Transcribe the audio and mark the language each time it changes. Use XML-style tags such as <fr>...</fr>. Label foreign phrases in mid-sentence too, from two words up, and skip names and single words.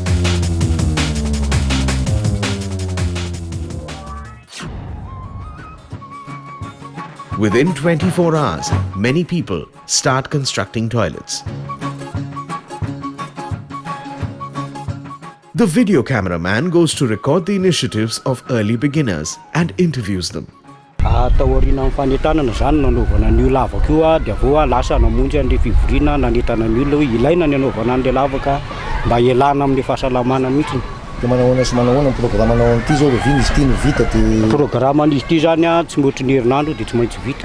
<en>Within 24 hours, many people start constructing toilets. The video cameraman goes to record the initiatives of early beginners and interviews them.</en> <mg>Taoriana amin'ny fanentanana zany nanaovana an'io lavaka io dia vao lasa namonjy an'ilay fivoriana nanentana an'io hoe ilaina ny anaovana an'ilay lavaka mba hialana amin'ny fahasalamana mihitsy. Manahoana sy manahoana ny programmanao an'ity zao rehefa izy ity no vita dia Programan'izy ity zany tsy mihoatra ny herinandro dia tsy maintsy vita.</mg>